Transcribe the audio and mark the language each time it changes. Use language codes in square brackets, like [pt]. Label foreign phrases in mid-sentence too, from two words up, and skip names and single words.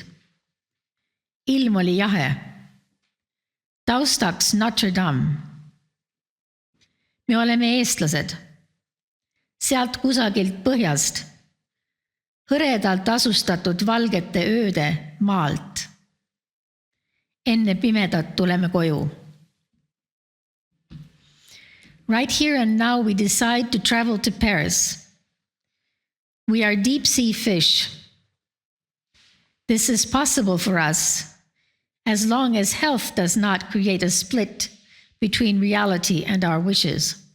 [et] Ilm oli jahe. Taustaks Notre Dame. Me oleme eestlased. Sealt kusagilt põhjast. Hõredalt asustatud valgete ööde maalt. Enne pimedat tuleme koju. [en] Right here and now we decide to travel to Paris. We are deep sea fish. This is possible for us as long as health does not create a split between reality and our wishes.